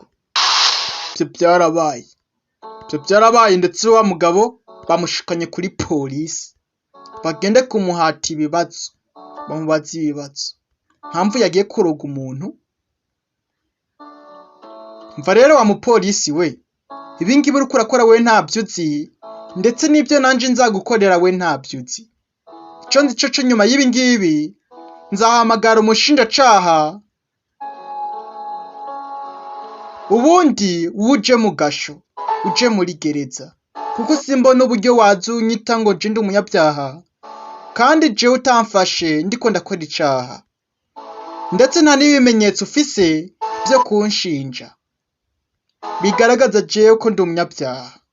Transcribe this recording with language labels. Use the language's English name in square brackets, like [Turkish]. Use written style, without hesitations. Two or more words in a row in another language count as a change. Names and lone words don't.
[Rundi] Ivyo byarabaye, ndetse wa mugabo bamushikanye kuri polisi, bagende kumuhata ibibazo, bamubaza ibibazo. Mpamvu yagiye kuroga umuntu? Mva rero wa mupolisi we, ibi ngibi uriko urakora we ntavyo uzi, ndetse n'ibyo nanje nzagukorera we ntavyo uzi. Ico nzi co nyuma y'ibi ngibi, nzahamagara umushinjacaha, ubundi uje mu gasho, uje muri gereza, kuko simbona uburyo wazunyita ngo je ndi umunyabyaha, kandi jewe utamfashe ndiko ndakora icaha, ndetse nta n'ibimenyetso ufise vyo kunshinja bigaragaza jewe ko ndi umunyabyaha.